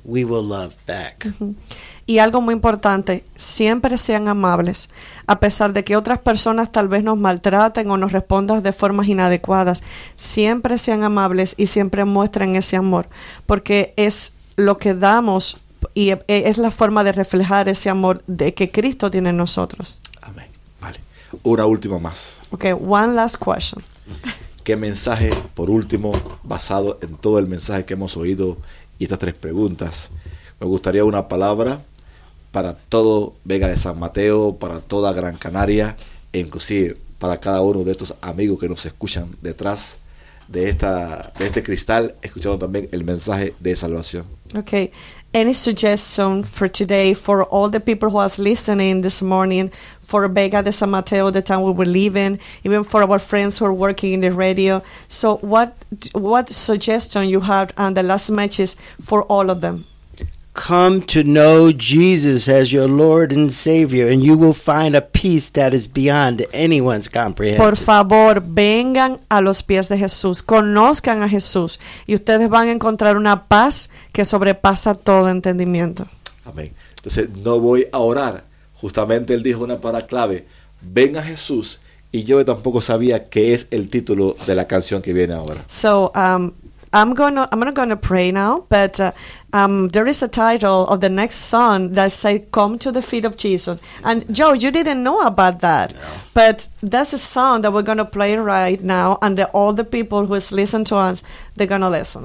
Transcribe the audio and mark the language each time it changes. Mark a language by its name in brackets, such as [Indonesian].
[English] We will love back. Uh-huh. [Spanish] Y algo muy importante, siempre sean amables, a pesar de que otras personas tal vez nos maltraten o nos respondan de formas inadecuadas. Siempre sean amables y siempre muestren ese amor, porque es lo que damos y es la forma de reflejar ese amor de que Cristo tiene en nosotros. Amén. Vale. Una última más. [English] Okay, one last question. [Spanish] ¿Qué mensaje, por último, basado en todo el mensaje que hemos oído y estas tres preguntas, me gustaría una palabra para todo Vega de San Mateo, para toda Gran Canaria, e inclusive para cada uno de estos amigos que nos escuchan detrás de esta, de este cristal, escuchando también el mensaje de salvación? Okay. [English] Any suggestion for today for all the people who are listening this morning, for Vega de San Mateo, the town we were living, even for our friends who are working in the radio? So what suggestion you have on the last matches for all of them? Come to know Jesus as your Lord and Savior, and you will find a peace that is beyond anyone's comprehension. [Spanish] Por favor, vengan a los pies de Jesús, conozcan a Jesús, y ustedes van a encontrar una paz que sobrepasa todo entendimiento. Amén. Entonces, no voy a orar. Justamente él dijo una palabra clave: ven a Jesús, y yo tampoco sabía qué es el título de la canción que viene ahora. [English] So, I'm not gonna pray now, but there is a title of the next song that says, "Come to the feet of Jesus." And Joe, you didn't know about that, but that's a song that we're gonna play right now, and all the people who is listening to us, they're gonna listen.